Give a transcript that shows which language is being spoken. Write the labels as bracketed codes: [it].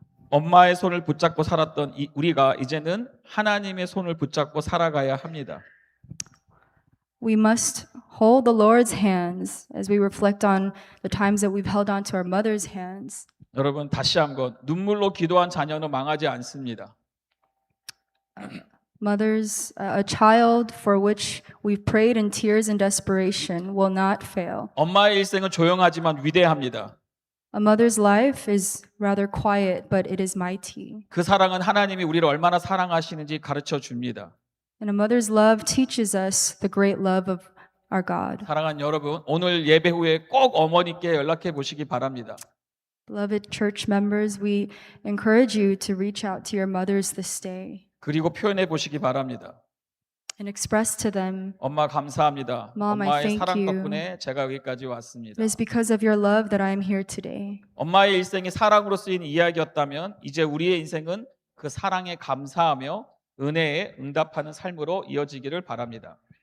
[ko] 엄마의 손을 붙잡고 살았던 우리가 이제는 하나님의 손을 붙잡고 살아가야 합니다. [en] We must hold the Lord's hands as we reflect on the times that we've held on to our mother's hands. [ko] 여러분 다시 한번 눈물로 기도한 자녀는 망하지 않습니다. [en] Mothers, a child for which we've prayed in tears and desperation will not fail. [ko] 엄마의 일생은 조용하지만 위대합니다. [en] A mother's life is rather quiet, but it is mighty. [ko] 그 사랑은 하나님이 우리를 얼마나 사랑하시는지 가르쳐 줍니다. [en] And a mother's love teaches us the great love of our God. [ko] 사랑하는 여러분, 오늘 예배 후에 꼭 어머니께 연락해 보시기 바랍니다. [en] Beloved church members, we encourage you to reach out to your mothers this day [ko] 그리고 표현해 보시기 바랍니다. [en] and express to them, [ko] 엄마 감사합니다. [en] Mom, I [ko] 엄마의 [en] thank [ko] 사랑 [en] you. [ko] 덕분에 제가 여기까지 왔습니다. [en] it is because of your love that I am here today. [ko] 엄마의 일생이 사랑으로 쓰인 이야기였다면 이제 우리의 인생은 그 사랑에 감사하며 은혜에 응답하는 삶으로 이어지기를 바랍니다.